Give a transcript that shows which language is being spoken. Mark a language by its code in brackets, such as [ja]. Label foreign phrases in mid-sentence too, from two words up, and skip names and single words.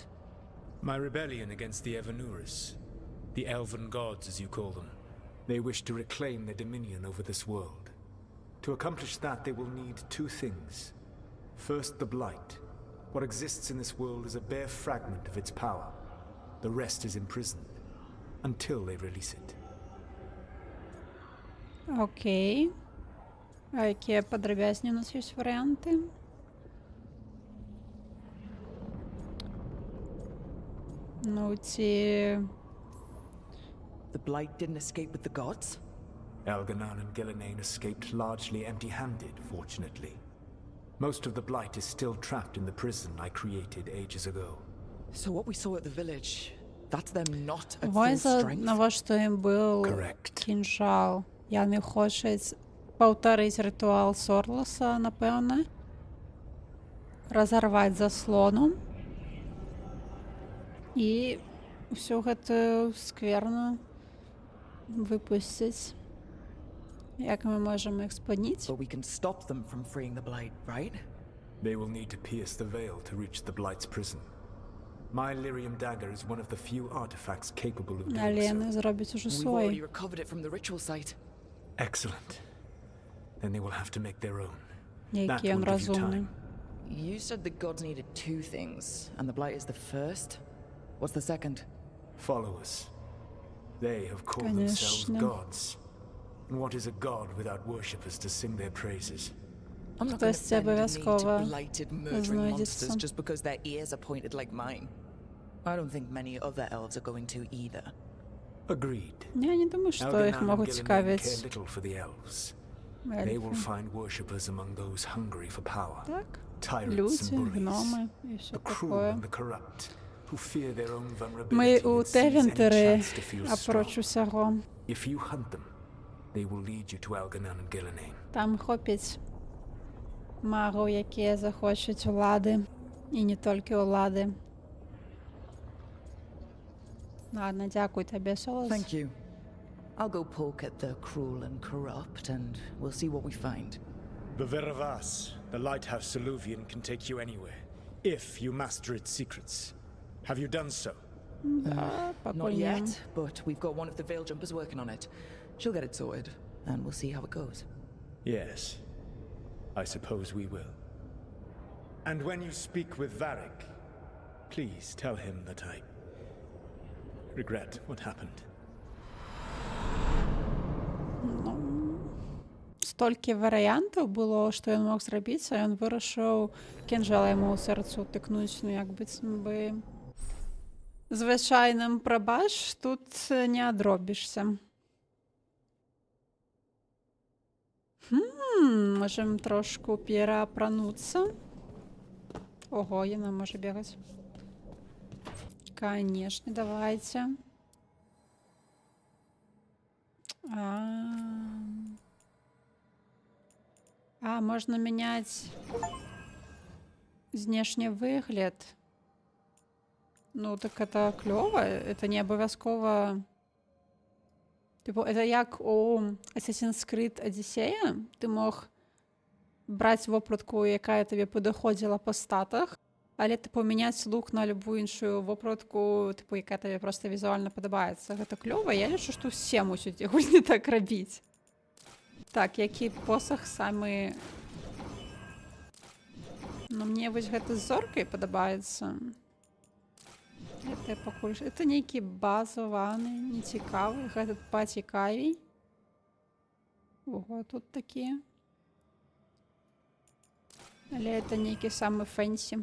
[en] My rebellion against the Evanuris, the elven gods as you call them. They wish to reclaim their dominion over this world. To accomplish that, they will need two things. First, the Blight. What exists in this world is a bare fragment of its power. The rest is imprisoned, until they release it. [be] Окей. А якія падрабязней у нас ёсць варыянты? Ці... [en] The Blight didn't escape with the gods? Algernon and Gillenane escaped largely empty-handed, fortunately. Most of the Blight is still trapped in the prison I created ages ago. So what we saw at the village, that's them not at full [be] Вайза, [en] strength? [be] навошта ім быў [en] Correct. [be] кінжал? Яны хочуць паўтарыць рытуал Сорласа, напэўна. Разарваць заслону. І ўсё гэта скверна выпусціць. Як мы можам іх спыніць? [en] But we can stop them from freeing the Blight, right? They will need to pierce the veil to reach the Blight's prison. My Lyrium dagger is one of the few artifacts capable of doing [be] Але [en] so. [be] яны зробяць ужо [en] We've already [be] свой. [en] recovered it from the ritual site. Excellent. Then they will have to make their own. [be] Які [en] That [be] ён [en] will give you [be] разумны. [en] time. You said the gods needed two things, and the Blight is the first? What's the second? Followers. They have called themselves gods. And what is a god without worshippers to sing their praises? I'm not going to [be] Хтосьці [en] bend the knee to [be] абавязкова [en] blighted murdering [be] знойдецца. [en] monsters just because their ears are pointed like mine. I don't think many other elves are going to either. Agreed. [ru] Я не думаю, что [en] Algernon [ru] их [en] and [ru] могут [en] Gillinan care [uk] цікавить [en] little for the elves. They will [ru] эльфы. [en] find worshippers among those hungry for power. [uk] Так, [en] Tyrants and [ru] люди, [en] bullies. [ru] гномы и все [en] The cruel [ru] такое. [en] and the corrupt, who fear their own vulnerability [uk] Ми у [en] and seize any [uk] Тевентери [en] chance to feel strong. [be] апроч усього. [en] If you hunt them, they will lead you to Algernon and Gillinan. [uk] Там хопить магів, які захочуть влади. І не тільки влади. Ладно, дякую тобі, Солос. [en] Thank you. I'll go poke at the cruel and corrupt, and we'll see what we find. The Veravas, the lighthouse Soluvian, can take you anywhere, if you master its secrets. Have you done so? [ru] Да, [en] Not [be] покуль ні. [en] yet, but we've got one of the Veil Jumpers working on it. She'll get it sorted, and we'll see how it goes. Yes, I suppose we will. And when you speak with Varric, please tell him that I regret what happened. [uk] Стільки варіантів було, що він мог зробити, а він вирішив кинжала йому у серцю тикнуть, ну як би звичайним пробач тут не одробишся. Можем трошку переопрануться. [ru] Ого, она может бегать. Конечно, давайте. Можно менять внешний выгляд. Ну, так это клево. [uk] Это не обов'язково. Типу, это як у Assassin's Creed Odyssey. Ти мог брати вопротку, яка тобі підходила по статах, але типу міняти лук на любу іншу вопротку, типу, яка тобі просто візуально подобається. Це кльово. Я лишу, що всі мусять гульні так робити. Так, який посох саме... Ну, мені ось гэта з зоркою подобається. [be] Это нейкі базованы, не цікавы. Гэтат пацікавей. Ого, тут такі. Але это нейкі самы фэнсі.